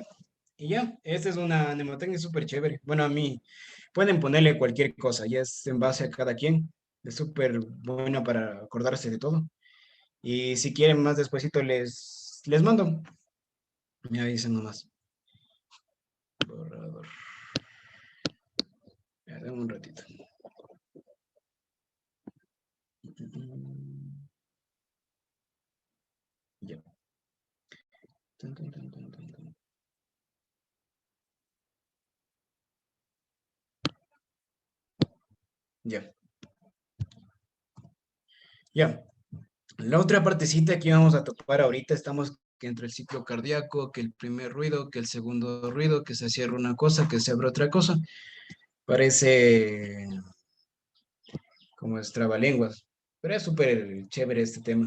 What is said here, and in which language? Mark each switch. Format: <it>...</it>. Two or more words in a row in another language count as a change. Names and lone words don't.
<es>Y ya, esta es una mnemotecnia súper chévere. Bueno, a mí pueden ponerle cualquier cosa, ya es en base a cada quien. Es súper buena para acordarse de todo. Y si quieren más despuesito les mando. Me avisan nomás. Borrador. Ya, denme un ratito. Ya. Tun, tun, tun, tun, tun, tun. Ya. Ya. La otra partecita que vamos a topar ahorita, estamos que entre el ciclo cardíaco, que el primer ruido, que el segundo ruido, que se cierra una cosa, que se abre otra cosa. Parece como es trabalenguas, pero es súper chévere este tema.</es>